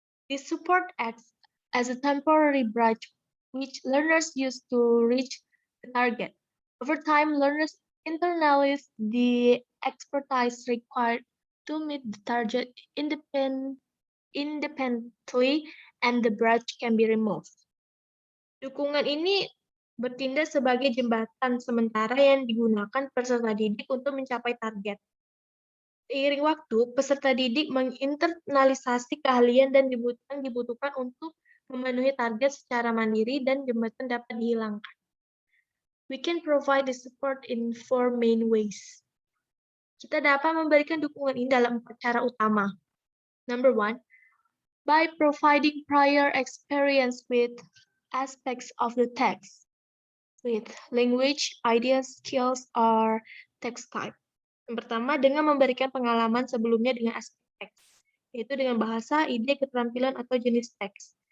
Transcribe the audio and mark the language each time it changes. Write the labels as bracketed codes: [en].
[en] This support acts as a temporary bridge which learners use to reach the target. Over time, learners internalize the expertise required to meet the target independently, and the bridge can be removed. [id] Dukungan ini bertindak sebagai jembatan sementara yang digunakan peserta didik untuk mencapai target. Seiring waktu, peserta didik menginternalisasi keahlian dan dibutuhkan untuk memenuhi target secara mandiri dan jembatan dapat dihilangkan. [en] We can provide the support in 4 main ways. [id] Kita dapat memberikan dukungan ini dalam 4 cara utama. [en] Number 1, by providing prior experience with aspects of the text, with language, ideas, skills, or text type. [id] Yang pertama, dengan memberikan pengalaman sebelumnya dengan aspek teks, yaitu dengan bahasa, ide, keterampilan, atau jenis teks.